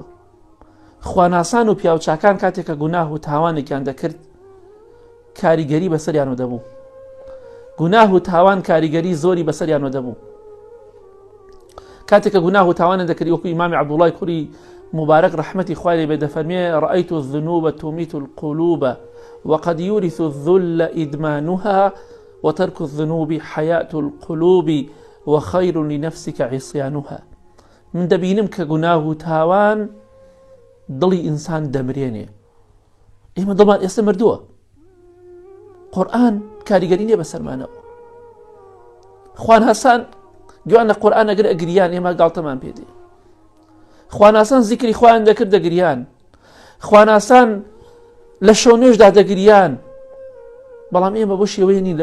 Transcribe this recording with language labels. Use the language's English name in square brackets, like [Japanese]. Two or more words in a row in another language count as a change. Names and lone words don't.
[Central Kurdish] خواناسان و پیاوچاکان کاتێکە گوناه و تاوانێکیان دەکرد کاریگەری بەسەریانەوە دەبوو، گوناه و تاوان کاریگەری زۆری بەسەریانەوە دەبوو. کاتێکە گوناه و تاوانە دەکردی، وەکو ئیمامی عەبدوڵای کوڕی مبارەک ڕەحمەتی خوای لێ بێ دەفەرمێ [Arabic] رأيت الذنوب تميت القلوب وقد يورث الذل إدمانها وترك الذنوب حياة القلوب وخير لنفسك عصيانها. [Central Kurdish] من دەبینم کە گوناه و تاوان دڵی ئینسان دەمرێنێ. ئێمە دڵمان ئێستا مردووە. قورئان کاریگەری نییە بەسەرمانەوە. خواناسان گویان لە قورئان ئەگەر ئەگریان ئێمە گاڵتەمان پێ دێ. خواناسان زیکری خۆیان دەکرد دەگریان، خواناسان لە شەو نوێژدا دەگریان، بەڵام ئێمە بۆ شێوەیە نین.